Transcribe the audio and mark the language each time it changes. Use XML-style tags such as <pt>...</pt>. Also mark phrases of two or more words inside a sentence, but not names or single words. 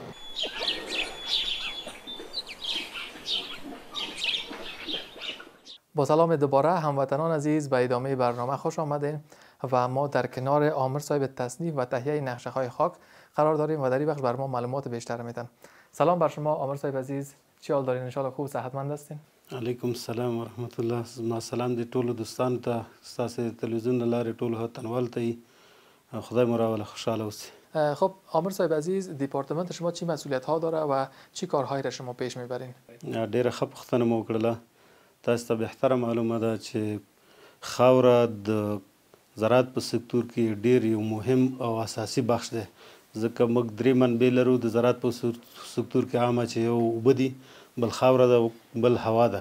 <fa>با سلام دوباره هموطنان عزیز به ادامه برنامه خوش آمدین و ما در کنار عامر صاحب تصنیف و تهیه نقشه های خاک قرار داریم و در این بخش بر ما معلومات بیشتر میدن. سلام بر شما عامر صاحب عزیز، چی حال دارین؟</fa> <ar>ان شاء الله</ar> <fa>خوب صحتمند هستین؟</fa> <ar>علیکم السلام و رحمت الله.</ar> <ps>ما سلام دی ټولو دوستانو ته ستاسو تلویزیون له لارې ټولو هوتنوال ته خدای مو راوله خوشحاله اوسئ.</ps> <fa>خب عامر صاحب عزیز، دیپارتمنت شما چی مسئولیت ها داره و چی کارهایی را شما پیش میبرین؟</fa> <ps>ډیره ښه پوښتنه مو وکړله. تاسو ته بهتره معلومه ده چې خاوره د زراعت په سکتور کې ډیر یو مهم او اساسي بخش دی، ځکه موږ درې منبع لرو د زراعت په سکتور کې. عامه چې یو اوبه دي، بل خاوره ده، بل هوا ده.</ps>